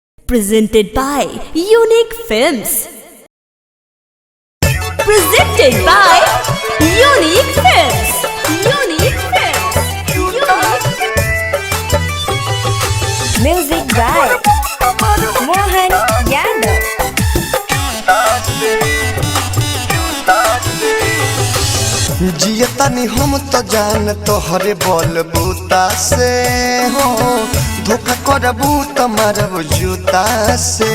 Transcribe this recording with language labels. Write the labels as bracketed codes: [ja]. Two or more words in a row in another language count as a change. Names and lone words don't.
[en] Presented by Unique Films. Presented by Unique Films. Unique Films. Music by Mohan Yadav. [bho] जियतनी हम तो जान तोहरे बोल बूता से हो धोखा करबू तो मारब जूता से।